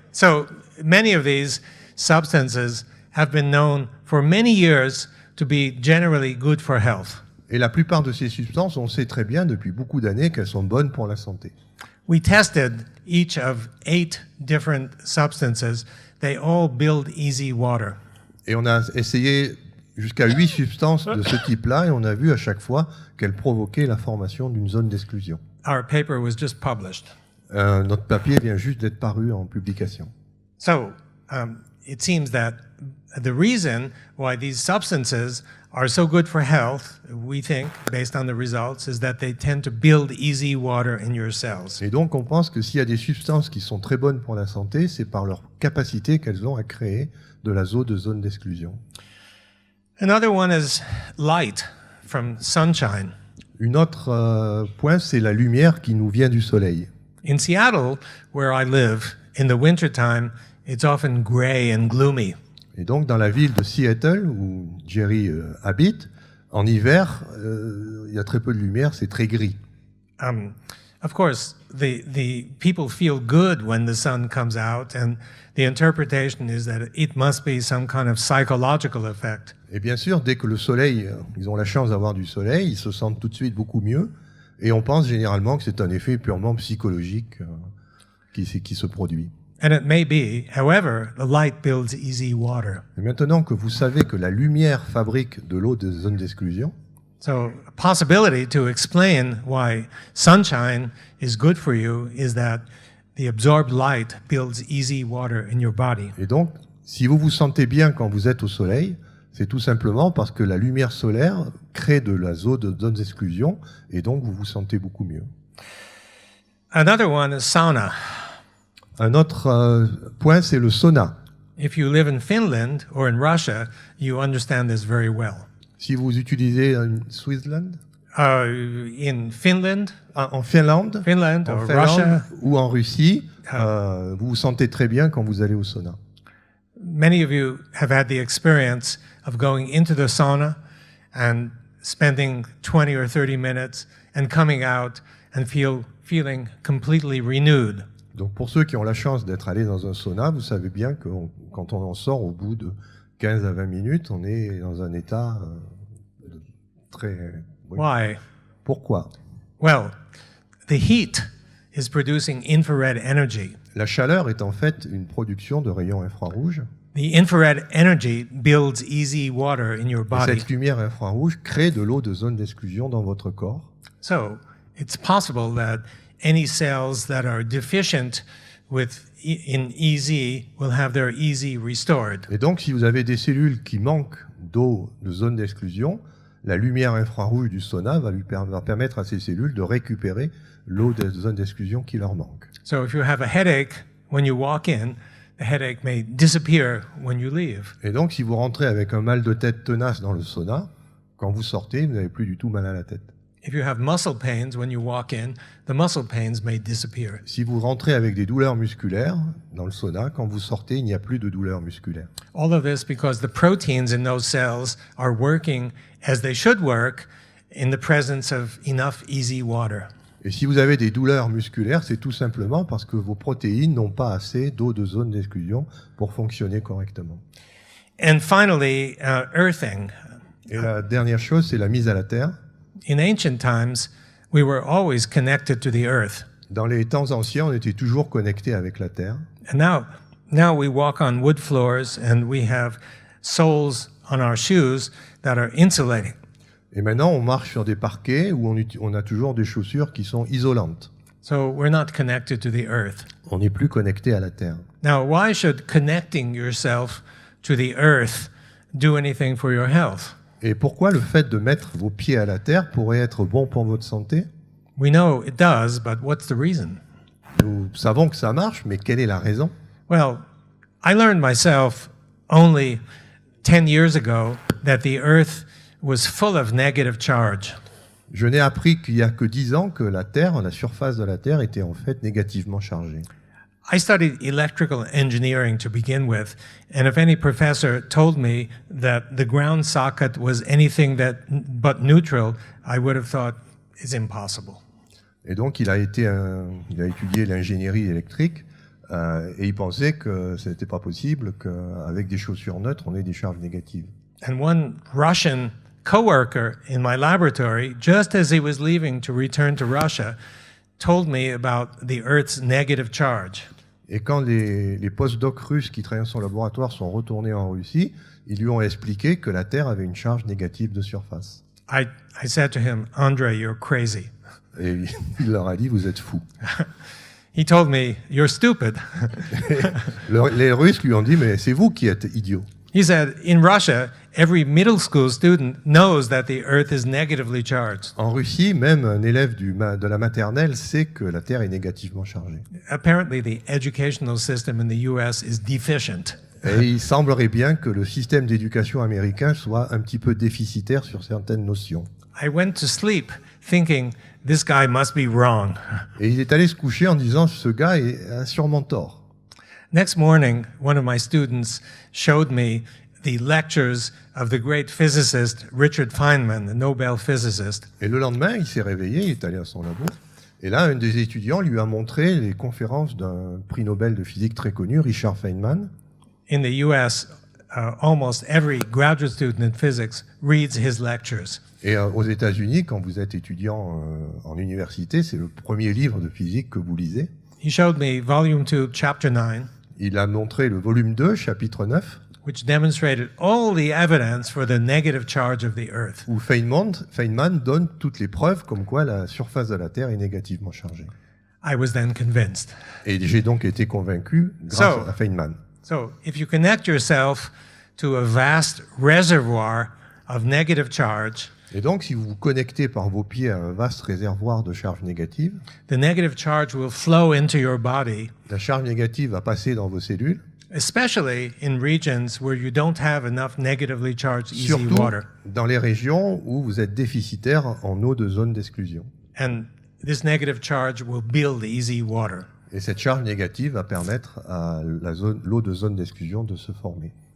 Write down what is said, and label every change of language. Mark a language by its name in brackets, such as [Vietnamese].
[English] So many of these substances have been known for many years to be generally good for health. [French] Et la plupart de ces substances, on sait très bien depuis beaucoup d'années qu'elles sont bonnes pour la santé. [English] We tested each of 8 different substances. They all build easy water. [French] Et on a essayé jusqu'à 8 substances de ce type-là et on a vu à chaque fois qu'elles provoquaient la formation d'une zone d'exclusion. [English] Our paper was just published. [French] Notre papier vient juste d'être paru en publication. [English] So it seems that the reason why these substances are so good for health, we think, based on the results, is that they tend to build easy water in your cells. [French] Et donc on pense que s'il y a des substances qui sont très bonnes pour la santé, c'est par leur capacité qu'elles ont à créer de la zone d'exclusion. [English] Another one is light from sunshine. [French] Une autre point, c'est la lumière qui nous vient du soleil. [English] In Seattle, where I live, in the wintertime, it's often gray and gloomy. [French] Et donc, dans la ville de Seattle, où Jerry habite, en hiver, il y a très peu de lumière, c'est très gris. [English] Of course, the people feel good when the sun comes out, and the interpretation is that it must be some kind of psychological effect. [French] Et bien sûr, dès que le soleil, ils ont la chance d'avoir du soleil, ils se sentent tout de suite beaucoup mieux. Et on pense généralement que c'est un effet purement psychologique qui se produit. [English] And it may be, however, the light builds easy water. [French] Et maintenant que vous savez que la lumière fabrique de l'eau de zone d'exclusion, [English] so a possibility to explain why sunshine is good for you is that the absorbed light builds easy water in your body. [French] Et donc, si vous vous sentez bien quand vous êtes au soleil, c'est tout simplement parce que la lumière solaire crée de la zone d'exclusion et donc vous vous sentez beaucoup mieux. [English] Another one is sauna. [French] Un autre point, c'est le sauna. [English] If you live in Finland or in Russia, you understand this very well. [French] Si vous utilisez Switzerland, [English] in Finland, [French] en Finlande, [English] Russia, [French] ou en Russie, vous vous sentez très bien quand vous allez au sauna. [English] Many of you have had the experience of going into the sauna and spending 20 or 30 minutes and coming out and feeling completely renewed. [French] Donc pour ceux qui ont la chance d'être allés dans un sauna, vous savez bien que quand on en sort au bout de 15 à 20 minutes, on est dans un état très... Oui. [English] Why? [French] Pourquoi? [English] Well, the heat is producing infrared energy. [French] La chaleur est en fait une production de rayons infrarouges. [English] The infrared energy builds easy water in your [French] Et [English] body. [French] cette lumière infrarouge crée de l'eau de zone d'exclusion dans votre corps. [English] So, it's possible that any cells that are deficient in EZ will have their EZ restored. [French] Et donc, si vous avez des cellules qui manquent d'eau de zone d'exclusion, la lumière infrarouge du sauna va permettre à ces cellules de récupérer l'eau de zone d'exclusion qui leur manque. [English] So if you have a headache when you walk in, the headache may disappear when you leave. [French] Et donc, si vous rentrez avec un mal de tête tenace dans le sauna, quand vous sortez, vous n'avez plus du tout mal à la tête. [English] If you have muscle pains when you walk in, the muscle pains may disappear. [French] Si vous rentrez avec des douleurs musculaires dans le sauna, quand vous sortez, il n'y a plus de douleurs musculaires. [English] All of this because the proteins in those cells are working as they should work in the presence of enough easy water. [French] Et si vous avez des douleurs musculaires, c'est tout simplement parce que vos protéines n'ont pas assez d'eau de zone d'exclusion pour fonctionner correctement. [English] And finally, earthing. [French] Et la dernière chose, c'est la mise à la terre. [English] In ancient times, we were always connected to the earth. [French] Dans les temps anciens, on était toujours connecté avec la terre. [English] And now we walk on wood floors and we have soles on our shoes that are insulating. [French] Et maintenant, on marche sur des parquets où on a toujours des chaussures qui sont isolantes. [English] So we're not connected to the earth. [French] On n'est plus connecté à la terre. [English] Now, why should connecting yourself to the earth do anything for your health? [French] Et pourquoi le fait de mettre vos pieds à la terre pourrait être bon pour votre santé? [English] We know it does, but what's the reason? [French] Nous savons que ça marche, mais quelle est la raison? [English] Well, I learned myself only 10 years ago that the earth was full of negative charge. [French] Je n'ai appris qu'il y a que 10 ans que la Terre, la surface de la Terre, était en fait négativement chargée. [English] I studied electrical engineering to begin with, and if any professor told me that the ground socket was anything but neutral, I would have thought it's impossible. [French] Et donc, il a étudié l'ingénierie électrique et il pensait que ce n'était pas possible qu'avec des chaussures neutres, on ait des charges négatives. [English] And one Russian coworker in my laboratory, just as he was leaving to return to Russia, told me about the Earth's negative charge. [French] Et quand les postdocs russes qui travaillaient dans son laboratoire sont retournés en Russie, ils lui ont expliqué que la Terre avait une charge négative de surface. [English] I said to him, Andre, you're crazy. [French] Et il leur a dit, vous êtes fous. [English] He told me, you're stupid. [French] Les Russes lui ont dit, mais c'est vous qui êtes idiot. [English] He said, in Russia, every middle school student knows that the Earth is negatively charged. [French] En Russie, même un élève de la maternelle sait que la Terre est négativement chargée. [English] Apparently, the educational system in the US is deficient. [French] Et il semblerait bien que le système d'éducation américain soit un petit peu déficitaire sur certaines notions. [English] I went to sleep thinking, this guy must be wrong. [French] Et il est allé se coucher en disant, ce gars a sûrement tort. [English] Next morning, one of my students showed me the lectures of the great physicist Richard Feynman, the Nobel physicist. [French] Et le lendemain, il s'est réveillé, il est allé à son labo. Et là, un des étudiants lui a montré les conférences d'un prix Nobel de physique très connu, Richard Feynman. [English] In the US, almost every graduate student in physics reads his lectures. [French] Et aux États-Unis, quand vous êtes étudiant en université, c'est le premier livre de physique que vous lisez. [English] He showed me volume 2, chapter 9. [French] Il a montré le volume 2, chapitre 9, [English] which demonstrated all the evidence for the negative charge of the Earth. [French] où Feynman donne toutes les preuves comme quoi la surface de la Terre est négativement chargée. [English] I was then convinced. [French] Et j'ai donc été convaincu grâce à Feynman. [English] So, if you connect yourself to a vast reservoir of negative charge, [French] Et donc, si vous vous connectez par vos pieds à un vaste réservoir de charge négative, [English] the negative charge will flow into your body, [French] la charge négative va passer dans vos cellules, [English] especially in regions where you don't have enough negatively charged easy [French] surtout [English] water. [French] dans les régions où vous êtes déficitaire en eau de zone d'exclusion. And this negative charge will build easy water. Et cette charge négative va permettre à l'eau de zone d'exclusion de se former.